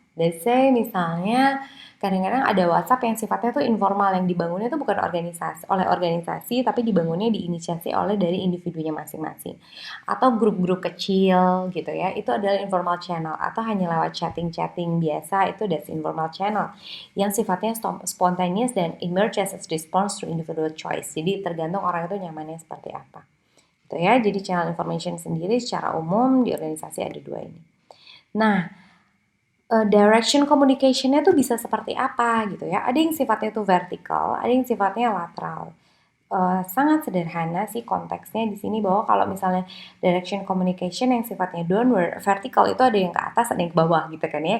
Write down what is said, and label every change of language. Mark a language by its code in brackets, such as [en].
[en] Let's say [id] misalnya kadang-kadang ada WhatsApp yang sifatnya tuh informal, yang dibangunnya tuh bukan oleh organisasi tapi dibangunnya diinisiasi oleh dari individunya masing-masing. Atau grup-grup kecil gitu ya, itu adalah informal channel. Atau hanya lewat chatting-chatting biasa, itu [en] that's informal channel. [id] Yang sifatnya [en] spontaneous dan emerges as response to individual choice. [id] Jadi tergantung orang itu nyamannya seperti apa. Gitu ya, jadi channel information sendiri secara umum di organisasi ada dua ini. Nah, direction communication-nya tuh bisa seperti apa gitu ya. Ada yang sifatnya tuh vertikal, ada yang sifatnya lateral. Sangat sederhana sih konteksnya di sini, bahwa kalau misalnya direction communication yang sifatnya downward, vertikal itu ada yang ke atas, ada yang ke bawah gitu kan ya.